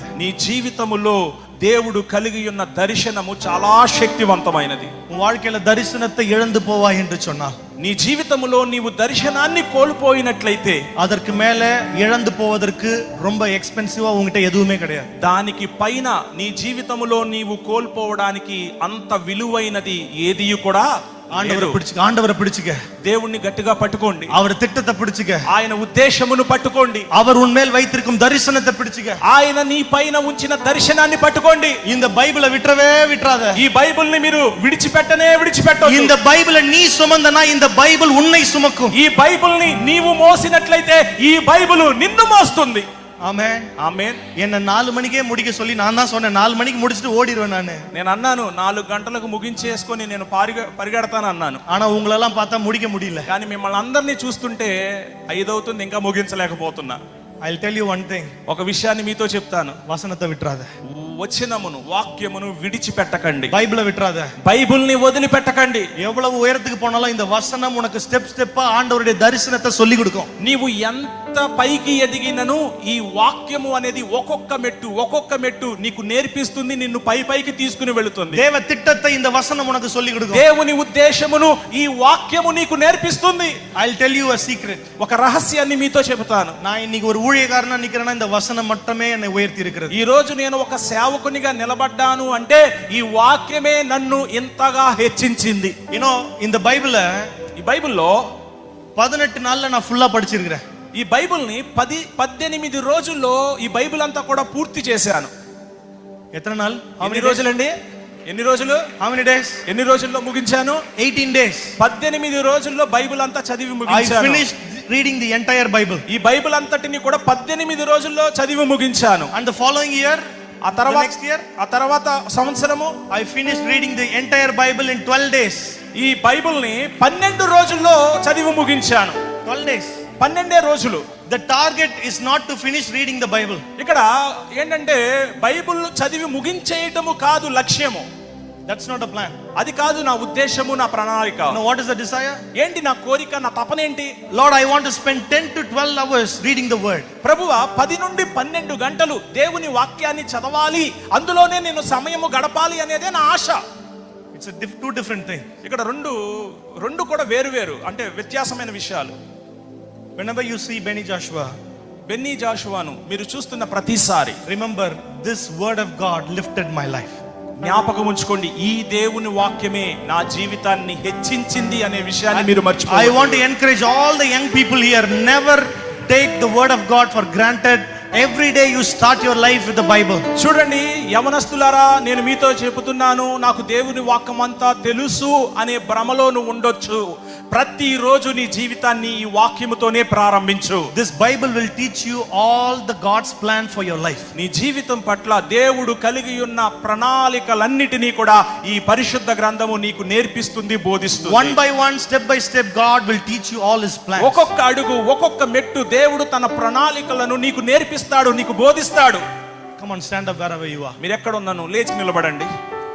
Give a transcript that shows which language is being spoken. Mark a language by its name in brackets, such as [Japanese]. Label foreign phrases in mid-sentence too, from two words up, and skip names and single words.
[Telugu] నీ జీవితములో దేవుడు కలిగి ఉన్న దర్శనము చాలా శక్తివంతమైనది. [Tamil] உன் வாழ்க்கையில தரிசனத்தை இழந்து போவாய் என்று சொன்னால், [Telugu] నీ జీవితములో నీవు దర్శనాన్ని కోల్పోయినట్లయితే, [Tamil] அதற்கு மேல இழந்து போவதற்கு ரொம்ப எக்ஸ்பென்சிவா உங்ககிட்ட எதுவுமே கிடையாது. [Telugu] దానికి పైన నీ జీవితములో నీవు కోల్పోవడానికి అంత విలువైనది ఏది కూడా [Tamil] ஆண்டவரை பிடிச்சுக்க, [Telugu] దేవుణ్ణి గట్టిగా పట్టుకోండి, [Tamil] அவர் திட்டத்தை பிடிச்சுக்க, [Telugu] ఆయన ఉద్దేశమును పట్టుకోండి, [Tamil] அவர் உன்மேல் வைத்திருக்கும் தரிசனத்தை பிடிச்சுக்க, [Telugu] ఆయన నీ పైన ఉంచిన దర్శనాన్ని పట్టుకోండి. [Tamil] இந்த பைபிளை விட்டுறவே விட்டுறாத. [Telugu] ఈ బైబిల్ని మీరు విడిచిపెట్టొద్దు. [Tamil] இந்த பைபிளை நீ சுமந்தனா இந்த பைபிள் உன்னை சுமக்கும். [Telugu] ఈ బైబిల్ని నీవు మోసినట్లయితే ఈ బైబిల్ నిన్ను మోస్తుంది. ఆమేన్, ఆమేన్. [Tamil] என்ன 4 மணிக்கே முடிக்க சொல்லி நான் தான் சொன்னேன், 4 மணிக்கு முடிச்சிட்டு ஓடிடுவேன் [Telugu] నేను అన్నాను 4 గంటలకు ముగించేసుకొని నేను పరిగెడతాను అన్నాను. [Tamil] ஆனா உங்களெல்லாம் பார்த்தா முடிக்க முடியல. [Telugu] కానీ మిమ్మల్ని అందరినీ చూస్తుంటే 5 అవుతుంది, ఇంకా ముగించలేకపోతున్నా. [English] I'll tell you one thing. [Telugu] ఒక విషయాన్ని మీతో చెప్తాను. [Tamil] வசனத்தை விட்றாத, [Telugu] వచనమును వాక్యమును విడిచిపెట్టకండి. [Tamil] பைபிள் விட்றாத, [Telugu] బైబిల్ని వదిలిపెట్టకండి. [Tamil] எவ்வளவு உயரத்துக்கு போனாலும் இந்த வசனம் உனக்கு ஸ்டெப் ஸ்டெப்பா ஆண்டவருடைய தரிசனத்தை சொல்லி கொடுக்கும். [Telugu] నీవు ఎంత పైకి ఎదిగినను ఈ వాక్యము అనేది ఒక్కొక్క మెట్టు నీకు నేర్పిస్తుంది, నిన్ను పైకి తీసుకుని వెళుతుంది. [Tamil] தேவ திட்டத்தை இந்த வசனம் உனக்கு சொல்லி கொடுக்கும். [Telugu] దేవుని ఉద్దేశమును ఈ వాక్యము నీకు నేర్పిస్తుంది. [English] I'll tell you a secret. [Telugu] ఒక రహస్యాన్ని మీతో చెబుతాను. [Tamil] நான் இன்னைக்கு ஒரு ஊழியக்காரனா நிக்கிறேன்னா இந்த வசனம் மட்டுமே என்னை உயர்த்தி இருக்கிறது. [Telugu] ఈ రోజు నేను ఒక సేవకునిగా నిలబడ్డాను అంటే ఈ వాక్యమే నన్ను ఇంతగా హెచ్చించింది. [Tamil] இந்த பைபிளை, [Telugu] ఈ బైబిల్లో [Tamil] 18 நாள்ல நான் ఫుல்லா படிச்சிருக்கிறேன். [Telugu] ఈ బైబిల్ని 18 రోజుల్లో ఈ బైబిల్ అంతా కూడా పూర్తి చేశాను. [Tamil] என்னி நாள்? [Telugu] ఎన్ని రోజులండి? ఎన్ని రోజులు? [English] How many days? [Telugu] ఎన్ని రోజుల్లో ముగించాను? [English] 18 days. [Telugu] 18 రోజుల్లో బైబిల్ అంతా చదివి ముగించాను. [English] I finished reading the entire Bible. [Telugu] ఈ బైబిల్ అంతటిని కూడా 18 రోజుల్లో చదివి ముగించాను. [English] And the following year, [Telugu] ఆ తర్వాత [English] next year, [Telugu] ఆ తర్వాత సంవత్సరము [English] I finished reading the entire Bible in 12 days. [Telugu] ఈ బైబిల్ని 12 రోజుల్లో చదివి ముగించాను. [English] 12 days. [Telugu] 12 రోజులు. [English] The target is not to finish reading the Bible. [Telugu] ఇక్కడ ఏంటంటే బైబిల్ చదివి ముగించేయటము కాదు లక్ష్యము. [English] That's not a plan. [Telugu] అది కాదు నా ఉద్దేశము, నా ప్రణాళిక. [English] No, what is the desire? [Telugu] ఏంటి నా కోరిక, నా తపన ఏంటి? [English] Lord, I want to spend 10 to 12 hours reading the word. [Telugu] ప్రభువా 10 నుండి 12 గంటలు దేవుని వాక్యాన్ని చదవాలి, అందులోనే నేను సమయము గడపాలి అనేదే నా ఆశ. [English] It's two different things. [Telugu] ఇక్కడ రెండు కూడా వేరు అంటే వ్యత్యాసమైన విషయాలు. [English] Whenever you see బెన్నీ [Telugu] జాషువాను మీరు చూస్తున్న ప్రతిసారి, [English] remember this word of God lifted my life. [Telugu] జ్ఞాపకం ఉంచుకోండి, ఈ దేవుని వాక్యమే నా జీవితాన్ని హెచ్చించింది అనే విషయాన్ని మీరు మర్చిపోవద్దు. [English] I want to encourage all the young people here, never take the word of God for granted. Every day you start your life with the Bible. [Telugu] చూడండి యవనస్తులారా, నేను మీతో చెబుతున్నాను, నాకు దేవుని వాక్యం అంతా తెలుసు అనే భ్రమలో నువ్వు ఉండొచ్చు. ప్రతిరోజు నీ జీవితాన్ని ఈ వాక్యముతోనే ప్రారంభించు. [English] This Bible will teach you all the God's plan for your life. [Telugu] నీ జీవితం పట్ల దేవుడు కలిగి ఉన్న ప్రణాళికలన్నిటినీ కూడా ఈ పరిశుద్ధ గ్రంథము నీకు నేర్పిస్తుంది, బోధిస్తుంది. [English] One by one, step by step, God will teach you all His plans. [Telugu] ఒక్కొక్క అడుగు, ఒక్కొక్క మెట్టు దేవుడు తన ప్రణాళికలను నీకు నేర్పిస్తుంది. నేర్పిస్తాడు, నీకు బోధిస్తాడు. [English] Come on, stand up wherever you are. [Telugu] మీరు ఎక్కడ ఉన్నాను లేచి నిలబడండి.